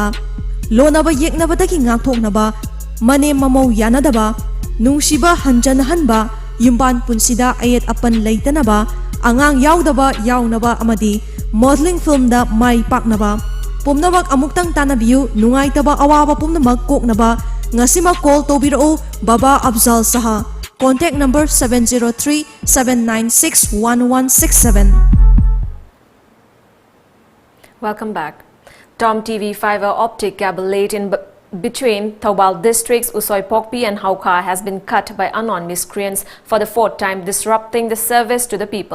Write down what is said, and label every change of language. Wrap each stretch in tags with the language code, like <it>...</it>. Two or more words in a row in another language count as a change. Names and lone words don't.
<mni>Lonaba yeknaba dagi ngakthoknaba mane mamau yanadaba nungsiba hanba yumban punsida ayet apan leitanaba angang yaudaba yaunaba amadi</mni> <en>modeling film</en> <mni>da mai paknaba pumnamak amuktang tanabiu nungai taba awaba pumnamak koknaba Ngasima call tobiro Baba Afzal Saha.</mni> <en>Contact number 703-796-1167. Welcome back. Tom TV fiber optic cable laid in between Thoubal districts Usoi Pokpi and Hauka has been cut by unknown miscreants for the fourth time, disrupting the service to the people.</en>